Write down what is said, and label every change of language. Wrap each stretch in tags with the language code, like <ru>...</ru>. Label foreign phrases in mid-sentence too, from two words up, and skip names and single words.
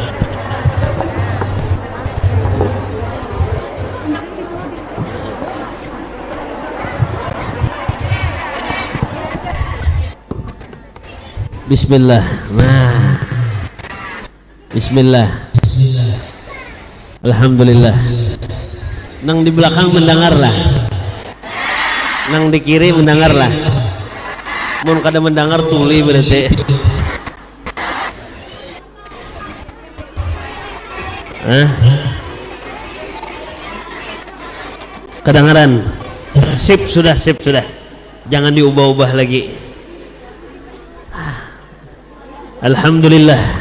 <bjn>Bismillah. Nah, Bismillah. Alhamdulillah. Nang di belakang mendengarlah, nang di kiri mendengarlah. Mun kada mendengar tuli berarti. Kedengaran? Sip sudah. Jangan diubah-ubah lagi. Alhamdulillah.</bjn>